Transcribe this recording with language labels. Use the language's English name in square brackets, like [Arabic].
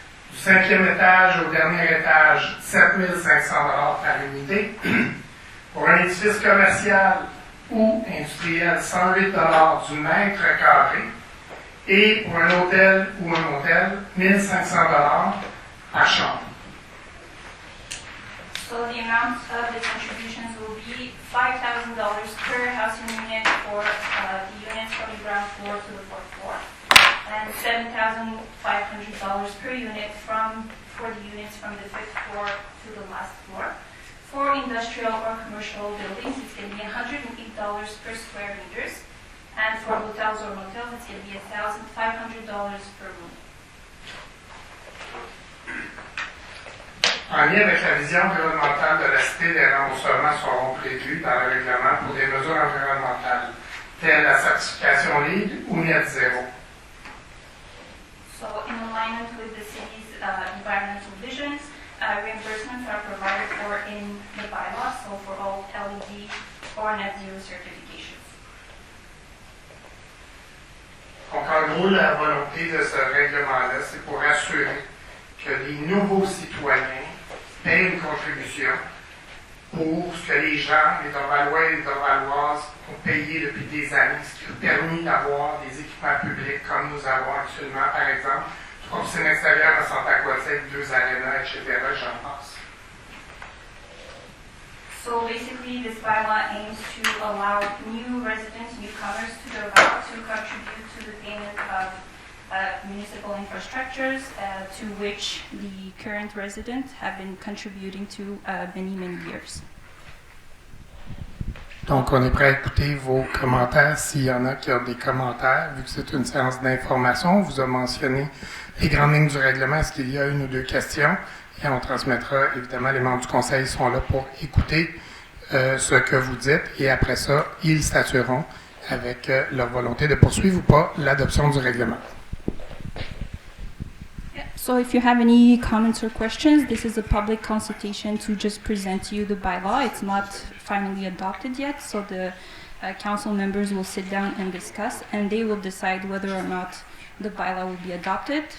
[French] Du 5e étage au dernier étage, 7 500 par unité. Pour un édifice commercial ou industriel, 108 du mètre carré. Et pour un hôtel ou un motel, 1 500 par chambre. [English] So the amount of the contributions will be $5,000 per housing unit for the units from the ground floor to the 4th floor, and $7,500 per unit for the units from the 5th floor to the last floor. For industrial or commercial buildings, it's going to be $108 per square meters, and for hotels or motels, it's going to be $1,500 per room. [French] En lien avec la vision environnementale de la cité, des remboursements seront prévus dans le règlement pour des mesures environnementales, telles la certification LEED ou Net Zéro. [English] So, in alignment with the city's environmental visions, reimbursements are provided for in the bylaw, so for all LEED or Net Zero certifications. [French] Donc, en gros, la volonté de ce règlement-là, c'est pour assurer que les nouveaux citoyens paient une contribution pour ce que les gens, les Dorvalois et les Dorvaloises, ont payé depuis des années, ce qui a permis d'avoir des équipements publics comme nous avons actuellement, par exemple, 3 piscines extérieures à Santa-Aquatique, 2 arénas, etc., j'en passe. [English] So basically, this bylaw aims to allow new residents, new newcomers to Dorval to contribute to the payment of municipal infrastructures to which the current residents have been contributing to many years. [French] Donc, on est prêt à écouter vos commentaires. S'il y en a qui ont des commentaires, vu que c'est une séance d'information, on vous a mentionné les grandes lignes du règlement. Est-ce qu'il y a une ou deux questions? Et on transmettra, évidemment, les membres du conseil sont là pour écouter ce que vous dites. Et après ça, ils statueront avec leur volonté de poursuivre ou pas l'adoption du règlement. [English] So if you have any comments or questions, this is a public consultation to just present to you the bylaw. It's not finally adopted yet, so the council members will sit down and discuss, and they will decide whether or not the bylaw will be adopted.